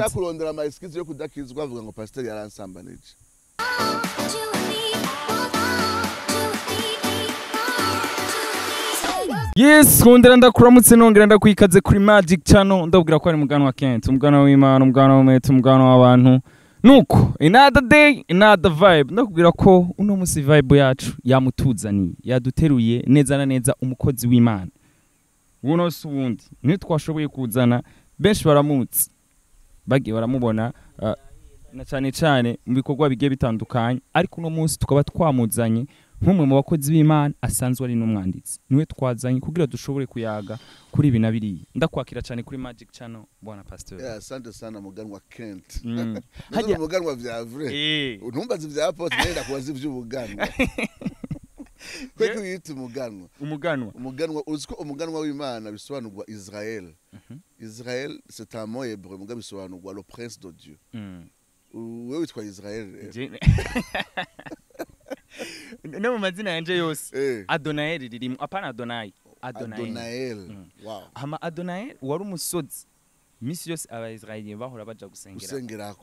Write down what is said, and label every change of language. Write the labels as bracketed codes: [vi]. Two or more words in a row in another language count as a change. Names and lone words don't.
[rn] yashaka kurondera ama excuse yo kudakizwa avuga ngo pasteur yaransambanije Yes, kundera ndakuramutse nongera ndakwikaze kuri Magic Channel ndabwira ko ari mugano wa Kent umugano w'Imana umugano w'umwete umugano w'abantu nuko [en] another day another vibe [rn] ndakubwira ko uno musi vibe yacu yamutuzaniye yaduteruye neza na neza umukozi w'Imana uno subundi nitwashoboye kuzana benshi baramutse bagiye baramubona na cyane mu bikorwa bigiye bitandukanye ariko uno munsi tukaba twamuzanye nk'umwe mu bakozi b'Imana asanzwe ari n'umwanditsi niwe twazanye kugira dushobore kuyaga kuri ibi nabiri ndakwakira cyane kuri Magic Channel bwana pastor [sw] asante sana [rn] muganwa Kent hajya muganwa vya vrai untumbaza vya post nenda kubaza ivy'ubuganwa kweko yita umuganwa uziko umuganwa w'Imana bisobanurwa Israel Israel [fr] c'est un mot hébreu [rn] mugabe bisobanurwa [fr] le prince de Dieu [rn] wewe witwa Israel no mu mazina yanje yose Adonai ririmo apana Adonai wow ama Adonai wari umusozi misi yose abaisraeli bahora baja gusengerako